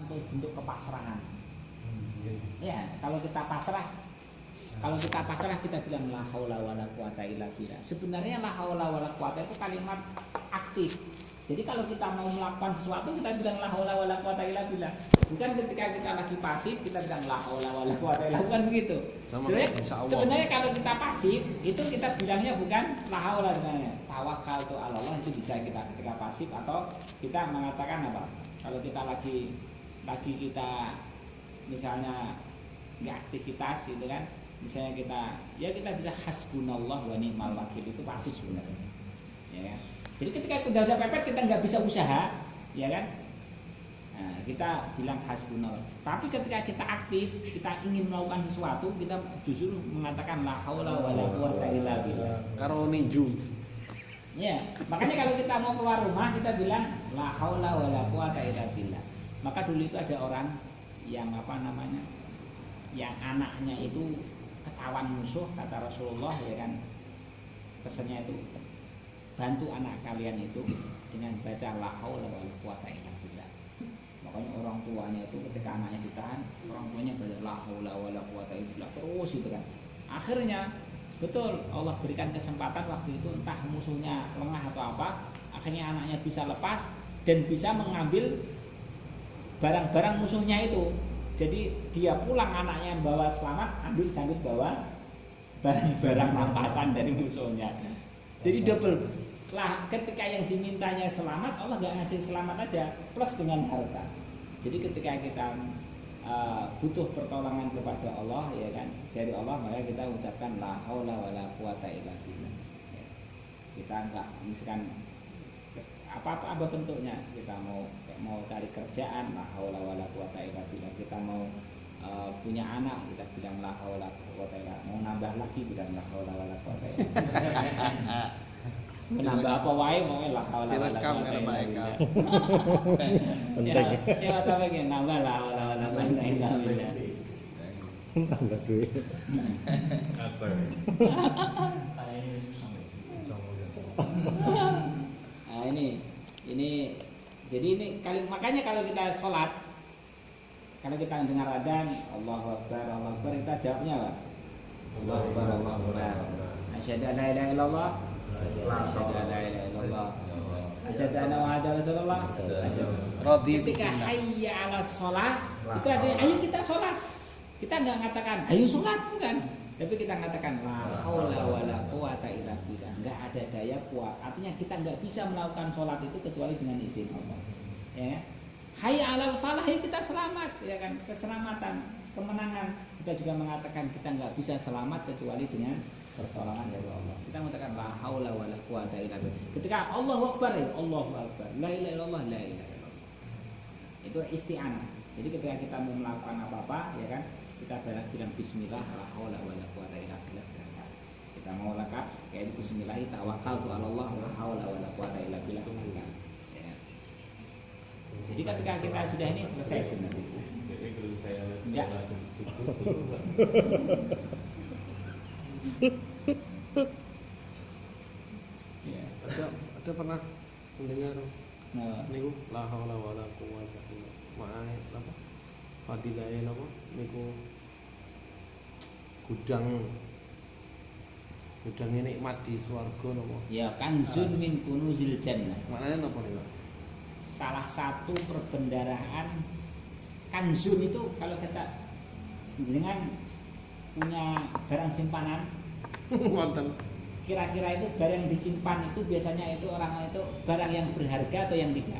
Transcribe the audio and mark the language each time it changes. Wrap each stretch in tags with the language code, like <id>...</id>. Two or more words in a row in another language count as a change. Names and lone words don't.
<id>satu bentuk kepasrahan. Ya, kalau kita pasrah kita bilang</id> <ar>لا حول ولا قوة إلا بالله.</ar> <id>Sebenarnya</id> <ar>لا حول ولا قوة</ar> <id>itu kalimat aktif. Jadi kalau kita mau melakukan sesuatu kita bilang</id> <ar>لا حول ولا قوة إلا بالله.</ar> <id>Bukan ketika kita lagi pasif kita bilang</id> <ar>لا حول ولا قوة إلا بالله,</ar> <id>bukan begitu. Sebenarnya kalau kita pasif itu kita bilangnya bukan</id> <ar>لا حول</ar> <id>sebenarnya.</id> <ar>توكلت على الله</ar> <id>itu bisa kita ketika pasif, atau kita mengatakan apa? Kalau kita lagi kita misalnya di aktivitas gitu kan, misalnya kita bisa</id> <ar>حسبنا الله ونعم الوكيل,</ar> <id>itu pasif sebenarnya, ya kan? Jadi ketika udah ada pepet kita nggak bisa usaha, ya kan? Nah, kita bilang hasbunallah. Tapi ketika kita aktif, kita ingin melakukan sesuatu, kita justru mengatakan</id> <ar>لا حول ولا قوة إلا بالله.</ar> <jv>Karo ninju.</jv> <id>Ya, makanya kalau kita mau keluar rumah kita bilang</id> <ar>لا حول ولا قوة إلا بالله.</ar> <id>Maka dulu itu ada orang yang yang anaknya itu ketahuan musuh, kata Rasulullah, ya kan, pesannya itu bantu anak kalian itu dengan baca</id> <ar>لا حول ولا قوة إلا بالله.</ar> <id>Makanya orang tuanya itu ketika anaknya ditahan, orang tuanya baca</id> <ar>لا حول ولا قوة إلا بالله</ar> <id>terus gitu kan. Akhirnya betul Allah berikan kesempatan waktu itu, entah musuhnya lengah atau apa, akhirnya anaknya bisa lepas dan bisa mengambil barang-barang musuhnya itu. Jadi dia pulang anaknya bawa selamat, ambil sanggup bawa barang-barang rampasan dari musuhnya. Jadi double lah, ketika yang dimintanya selamat, Allah nggak ngasih selamat aja, plus dengan harta. Jadi ketika kita butuh pertolongan kepada Allah, ya kan, dari Allah, maka kita ucapkan</id> <ar>لا حول ولا قوة إلا بالله.</ar> <id>Kita enggak misalkan apa bentuknya, kita mau cari kerjaan</id> <ar>لا حول ولا قوة إلا بالله,</ar> <id>kita mau punya anak kita bilang</id> <ar>لا حول ولا قوة إلا بالله,</ar> <id>mau nambah lagi bilang</id> <ar>لا حول ولا قوة إلا بالله.</ar> <id>Menambah apa wae mau</id> <ar>لا حول ولا قوة إلا بالله.</ar> <id>Penting. Ya apa lagi nambah</id> <ar>لا حول ولا قوة إلا بالله.</ar> <id>Tambah duit. Nah ini jadi ini makanya kalau kita sholat, kalau kita dengar adzan</id> <ar>الله أكبر، الله أكبر,</ar> <id>kita jawabnya apa?</id> <ar>الله أكبر، الله أكبر. أشهد أن لا إله إلا الله، أشهد أن لا إله إلا الله، أشهد أن محمدا رسول الله.</ar> <id>Ketika</id> <ar>حي على الصلاة,</ar> <id>itu artinya ayo kita sholat. Kita enggak mengatakan ayo sholat, bukan. Tapi kita mengatakan</id> <ar>لا حول ولا قوة إلا بالله.</ar> <id>Enggak ada daya kuat. Artinya kita enggak bisa melakukan sholat itu kecuali dengan izin Allah. Ya.</id> <ar>حي على الفلاح,</ar> <id>kita selamat, ya kan? Keselamatan, kemenangan. Kita juga mengatakan kita enggak bisa selamat kecuali dengan pertolongan dari Allah. Kita mengatakan</id> <ar>لا حول ولا قوة إلا بالله. Ketika الله أكبر، يا الله أكبر. لا إله إلا الله، لا إله إلا الله.</ar> <id>Itu isti'anah. Jadi ketika kita mau melakukan apa-apa, ya kan? Kita bilang</id> <ar>بسم الله لا حول ولا قوة إلا بالله.</ar> <id>Kita mau lengkap kayak</id> <ar>بسم الله توكلت على الله لا حول ولا قوة إلا بالله.</ar> <id>Ya. Jadi ketika kita sudah ini selesai sebenarnya. Ya. Ya. Ada pernah mendengar niku</id> <ar>لا حول ولا قوة إلا بالله. Apa?</ar> <jv>Fadilahe napa niku gudang nikmat di swarga napa?</jv> <ar>Ya, كنز من كنوز الجنة.</ar> <jv>Maknanya napa niku?</jv> <id>Salah satu perbendaharaan kanzun itu kalau kita dengan punya barang simpanan</id> <jv>Wonten.</jv> <id>kira-kira itu barang yang disimpan itu biasanya itu orang itu barang yang berharga atau yang tidak?</id>